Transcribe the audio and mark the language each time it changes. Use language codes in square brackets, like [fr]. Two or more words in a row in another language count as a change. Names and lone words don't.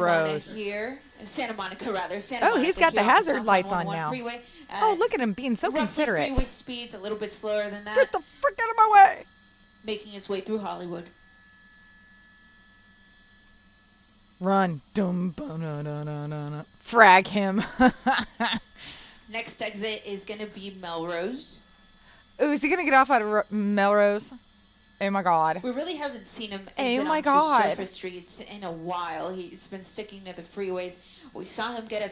[en] road. Monica here. Santa Monica, rather. Oh, he's got the here on hazard southbound lights on 101 now. freeway. Oh, look at him being so Roughly considerate. freeway speeds, a little bit slower than that. Get the frick out of my way! Making his way through Hollywood. Run. Dum, ba-na-na-na-na-na. Frag him. Next exit is going to be Melrose. Ooh, is he going to get off at Melrose? Oh, my God. We really haven't seen him Oh exit my onto God. surface streets in a while. He's been sticking to the freeways. We saw him get as